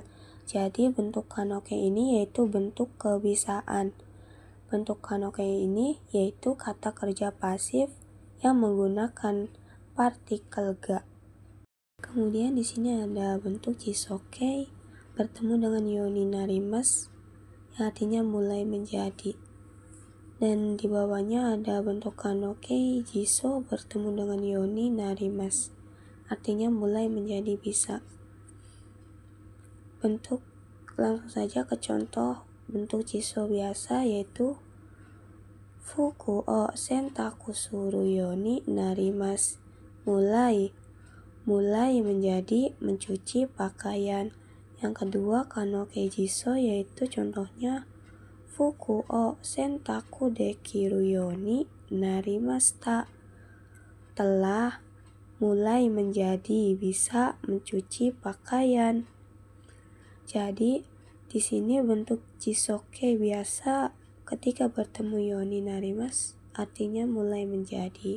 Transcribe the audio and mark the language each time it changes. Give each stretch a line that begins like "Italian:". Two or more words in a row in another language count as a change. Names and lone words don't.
Indonesian: Jadi bentuk kanoke ini yaitu bentuk kebisaan. Bentuk kanoke ini yaitu kata kerja pasif yang menggunakan partikel ga. Kemudian di sini ada bentuk jisoke bertemu dengan
Japanese: ようになります,
Indonesian: yang artinya mulai menjadi. Dan di bawahnya ada bentuk
Japanese: 可能形辞書
Indonesian: bertemu dengan
Japanese: ようになります,
Indonesian: artinya mulai menjadi bisa. Bentuk langsung saja ke contoh bentuk jiso biasa, yaitu
Japanese: 服を洗濯するようになります,
Indonesian: mulai menjadi mencuci pakaian. Yang kedua
Japanese: 可能形辞書,
Indonesian: yaitu contohnya
Japanese: 服を洗濯できるようになりました,
Indonesian: telah mulai menjadi bisa mencuci pakaian. Jadi di sini bentuk jisoke biasa ketika bertemu
Japanese: ようになります
Indonesian: artinya mulai menjadi.